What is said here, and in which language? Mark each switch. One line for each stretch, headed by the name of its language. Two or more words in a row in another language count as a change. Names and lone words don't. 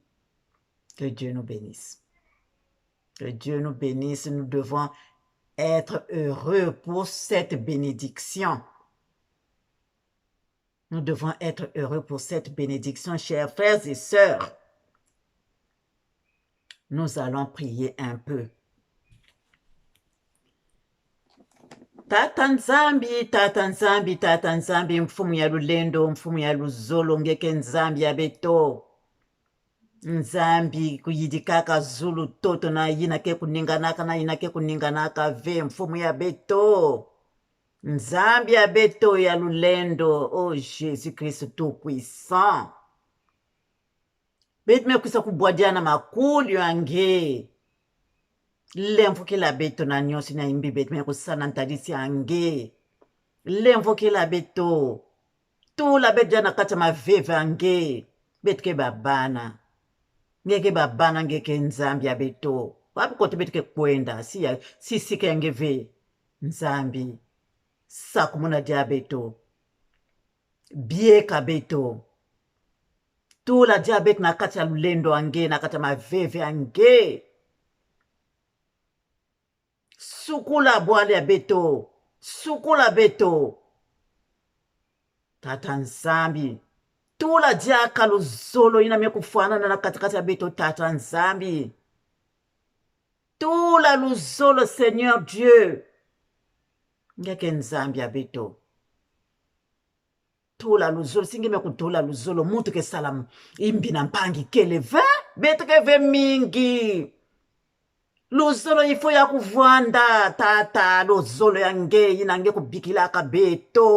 French: Que Dieu nous bénisse. Que Dieu nous bénisse. Nous devons être heureux pour cette bénédiction. Nous devons être heureux pour cette bénédiction, chers frères et sœurs. Nous allons prier un peu.
Kituba (Democratic Republic of Congo): Tata Nzambi, Tata Nzambi, Tata Nzambi, mfumu ya lulendo, mfumu ya luzolo, ngeke Nzambi ya beto. Nzambi kuyidikaka zulu toto na yina ke kuninganaka na yina ke kuninganaka ve mfumu ya beto. Nzambi ya beto ya lulendo,
French: oh Jésus-Christ tout-puissant.
Kituba (Democratic Republic of Congo): Bet me kusa kubwadiana makulu yange. Lemvo ke la beto na nyosi na imbi bet me kusana ntadisi ange. Lemvo ke la beto. Tu la bet jana kata ma veve ange. Bet ke babana. Ngeke babana ngeke Nzambi ya beto. Wapi kote bet ke kwenda. Si ke ngeve. Nzambi. Sakumuna dia beto. Bie ka beto. Tu la diabet na kata lulendo ange na kata ma veve ange. Sukula boale ya beto. Sukula beto. Tata Nzambi. Tu la diaka luzolo ina mekufana na katikati ya beto Tata Nzambi. Tu la luzolo
French: Seigneur Dieu.
Kituba (Democratic Republic of Congo): Ngeke Nzambi ya beto. Tula luzolo, singi me kutula luzolo, mutu ke salam imbi na mpangi kele ve, betu ke ve mingi. Luzolo ifo ya kuvwanda, tata, luzolo yange, inange kubikila ka beto.